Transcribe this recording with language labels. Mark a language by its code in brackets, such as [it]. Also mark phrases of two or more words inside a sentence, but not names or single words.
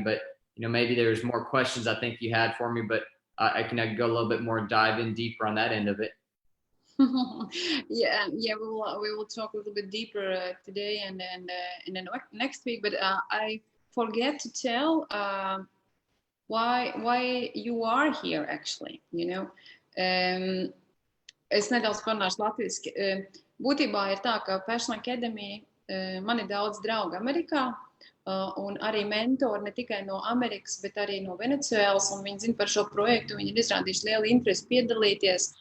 [en] But, maybe there's more questions I think you had for me, but I can go a little bit more, dive in deeper on that end of it. Yeah, we will talk a little bit deeper today and then next week. But I forget to tell why you are here actually. [lv] Es nedaudz parunāšu latviski. Būtībā ir tā, ka Passion Academy, man ir daudz draugu Amerikā, un arī mentori ne tikai no Amerikas, bet arī no Venecuēlas, un viņi zina par šo projektu, viņi ir izrādījuši lielu interesi piedalīties.